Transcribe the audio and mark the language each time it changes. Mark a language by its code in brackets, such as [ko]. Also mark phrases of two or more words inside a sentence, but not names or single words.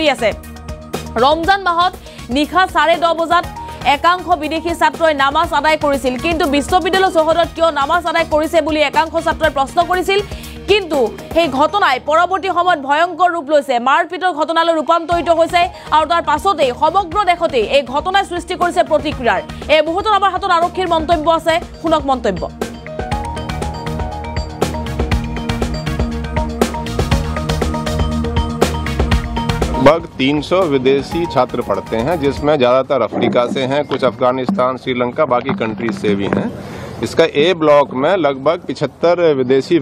[as] আছে ৰমজান মাহত নিশা 10:30 বজাত একাংশ বিদেশী ছাত্ৰই নামাজ আদায় কৰিছিল কিন্তু বিশ্ববিদ্যালয় চৌহদত কিয় নামাজ আদায় কৰিছে বুলি একাংশ ছাত্ৰই প্ৰশ্ন কৰিছিল কিন্তু সেই ঘটনাই পৰৱৰ্তী সময়ত ভয়ংকৰ ৰূপ লৈছে মাৰপিটৰ ঘটনালৈ ৰূপান্তৰিত হৈছে আৰু তাৰ পাছতে সমগ্ৰ দেশতে এই ঘটনাই সৃষ্টি কৰিছে প্ৰতিক্ৰিয়াৰ এই মুহূৰ্তত আমাৰ হাতত আৰক্ষীৰ মন্তব্য আছে শুনক মন্তব্য [hi] लगभग 300 विदेशी छात्र पढ़ते हैं जिसमें ज़्यादातर अफ्रीका से हैं कुछ अफगानिस्तान श्रीलंका बाकी कंट्रीज से भी हैं इसका ए ब्लॉक में लगभग 75 विदेशी